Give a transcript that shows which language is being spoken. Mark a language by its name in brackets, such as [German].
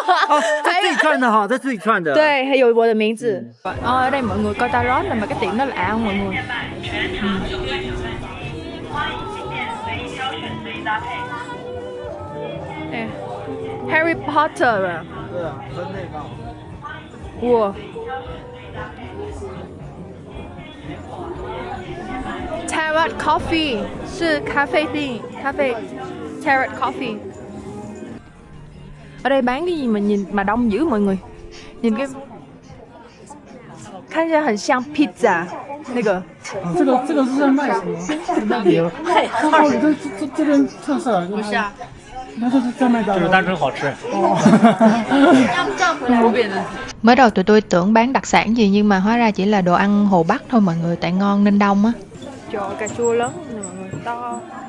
[Chinese] 哦，这自己串的哈，这自己串的。对，还有我的名字。 [Vietnamese] Ở đây mọi người coi tarot là mà cái tiệm đó lạ không mọi người? [Chinese] Harry Potter 啊。对啊，分类刚好。哇。 Tarot Coffee 是咖啡店，咖啡 Tarot Coffee. [Vietnamese] Ở đây bán cái gì mà nhìn mà đông dữ mọi người. Nhìn cái [Chinese] 看起来很像 pizza 那个。这个是在卖什么？那里它这边特色就是。不是啊。它这是在卖的。就是单纯好吃。哦。 [Vietnamese] Mới đầu tụi tôi tưởng bán đặc sản gì nhưng mà hóa ra chỉ là đồ ăn Hồ Bắc thôi mọi người, tại ngon nên đông á. Trời ơi, cà chua lớn nè mọi người, to.